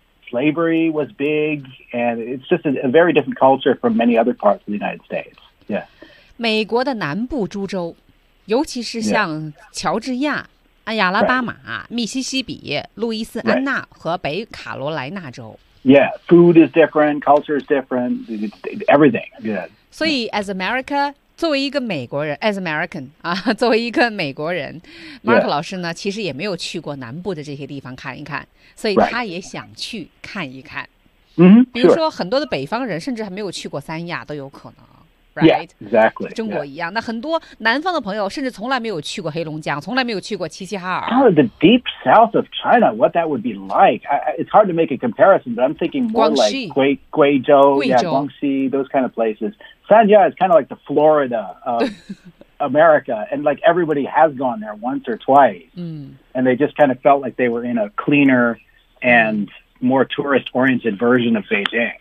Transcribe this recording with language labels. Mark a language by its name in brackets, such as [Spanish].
[English] slavery was big, and it's just a very different culture from many other parts of the United States. Yeah. [Chinese] 美国的南部诸州，尤其是像乔治亚、亚拉巴马、密西西比、路易斯安那和北卡罗来纳州。 [English] Yeah, food is different, culture is different, everything. Yeah. [Chinese] 所以 [English] as America, [Chinese] 作为一个美国人 , [English] as American, [Chinese] 啊，作为一个美国人 ,Mark 老师呢其实也没有去过南部的这些地方看一看，所以他也想去看一看。嗯，比如说很多的北方人甚至还没有去过三亚都有可能。 [English] Right? Yeah, exactly. [Chinese] 中国一样。那很多南方的朋友甚至从来没有去过黑龙江，从来没有去过齐齐哈尔。 [English] The deep south of China, what that would be like. It's hard to make a comparison, but I'm thinking more like Guizhou, Guangxi, those kind of places. Sanya is kind of like the Florida of America, and like everybody has gone there once or twice. And they just kind of felt like they were in a cleaner and more tourist-oriented version of Beijing.